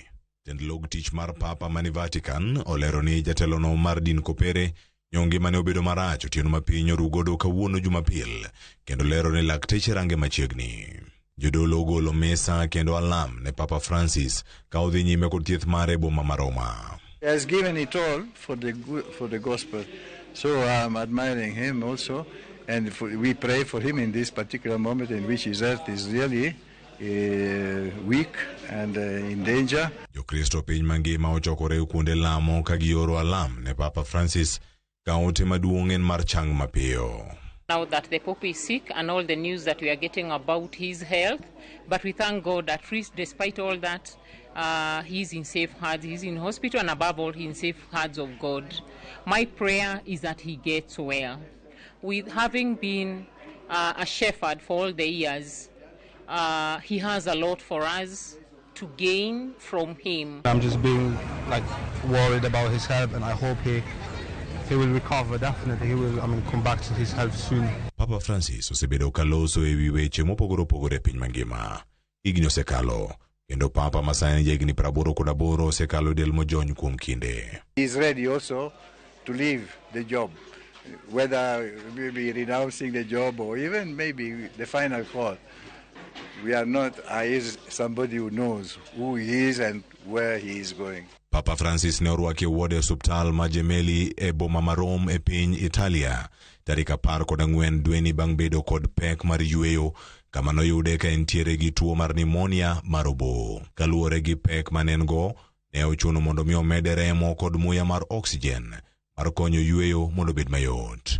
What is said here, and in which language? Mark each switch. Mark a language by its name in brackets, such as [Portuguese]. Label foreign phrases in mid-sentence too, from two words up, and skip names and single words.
[Luo (Kenya and Tanzania)] Tend log tich mar Papa mani Vatican olero ni jatelono mar din kopere nyongi mane obedo marach otieno mapiny orugodo kawuono Jumapil kendo lero ni lakteche range machiegni. Jodolo golo mesa kendo alam ne Papa Francis ka odhi nyime kod thieth mare boma ma Roma. [English] He has given it all for the gospel. So I'm admiring him also, and we pray for him in this particular moment in which his health is really weak and in danger. [Luo (Kenya and Tanzania)] Jo Kristo piny mangima ochokore kuonde lamo ka gioro alam ne Papa Francis ka ote maduong' en mar chang mapiyo. [English] Now that the Pope is sick and all the news that we are getting about his health, but we thank God at least despite all that, he's in safe hands. He's in hospital and above all, he's in safe hands of God. My prayer is that he gets well. With having been a shepherd for all the years, he has a lot for us to gain from him. I'm just being worried about his health, and I hope he will recover. Definitely he will come back to his health soon. [Luo (Kenya and Tanzania)] Papa Francis osebedo kaloso ewi weche mopogore opogore piny mangima. Higni osekalo kendo Papa masani jegni 88 osekalo del mojony kuom kinde. [English] He's ready also to leave the job, whether maybe renouncing the job or even maybe the final call. We are not, he is somebody who knows who he is and where he is going. [Luo (Kenya and Tanzania)] Papa Francis ne orwaki wuode osuptal ma Gemelli e boma ma Rome e piny Italia tarik 14 dweni bang' bedo kod pek mar yueyo kama noyude ka entiere gi tuo mar pneumonia mar obo. Kaluwore gi pek manengo ne ochuno mondo mi omede remo kod muya mar oxygen mar konyo yueyo mondo bed mayot.